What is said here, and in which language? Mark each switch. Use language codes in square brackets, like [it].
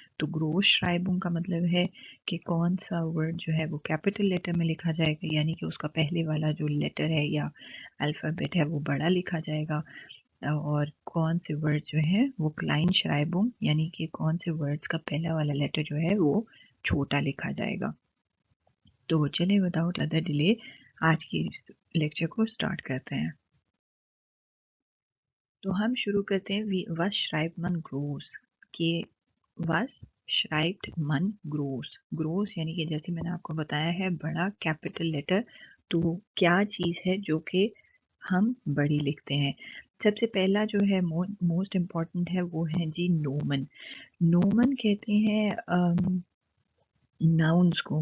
[hi] तो ग्रोस श्राइबुंग का मतलब है कि कौन सा वर्ड जो है वो कैपिटल लेटर में लिखा जाएगा, यानी कि उसका पहले वाला जो लेटर है या अल्फ़ाबेट है वो बड़ा लिखा जाएगा, और कौन से वर्ड जो है वो क्लाइन श्राइबुंग यानी कि कौन से वर्ड्स का पहला वाला लेटर जो है वो छोटा लिखा जाएगा। तो चलिए [en] without other delay [hi] आज की लेक्चर को स्टार्ट करते हैं। तो हम शुरू करते हैं [de] was schreibt man groß [hi] के [de] was schreibt man groß। [hi] Gross यानी कि जैसे मैंने आपको बताया है बड़ा कैपिटल लेटर। तो क्या चीज़ है जो कि हम बड़ी लिखते हैं? सबसे पहला जो है मोस्ट इम्पॉर्टेंट है वो है जी नोमन। नोमन कहते हैं नाउन्स को।